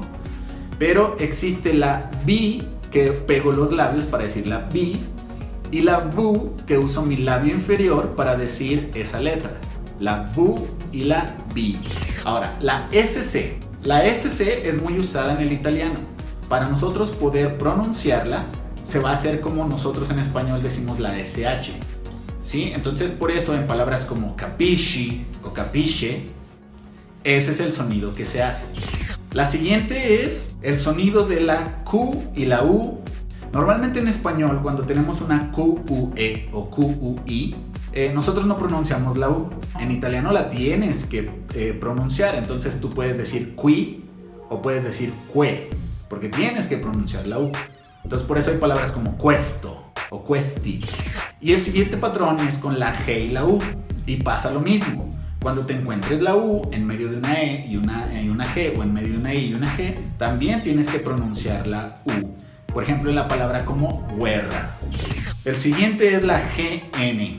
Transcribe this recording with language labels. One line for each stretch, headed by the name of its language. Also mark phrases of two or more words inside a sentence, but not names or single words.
Spanish: Pero existe la vi, que pego los labios para decir la vi, y la bu, que uso mi labio inferior para decir esa letra. La bu y la bi. Ahora, la SC. La SC es muy usada en el italiano. Para nosotros poder pronunciarla, se va a hacer como nosotros en español decimos la SH. ¿Sí? Entonces, por eso en palabras como capisci o capisce, ese es el sonido que se hace. La siguiente es el sonido de la Q y la U. Normalmente en español, cuando tenemos una QUE o QUI, nosotros no pronunciamos la U. En italiano la tienes que pronunciar. Entonces tú puedes decir qui o puedes decir que, porque tienes que pronunciar la U. Entonces por eso hay palabras como questo o questi. Y el siguiente patrón es con la G y la U. Y pasa lo mismo. Cuando te encuentres la U en medio de una E y una G, o en medio de una I y una G, también tienes que pronunciar la U. Por ejemplo, en la palabra como guerra. El siguiente es la GN.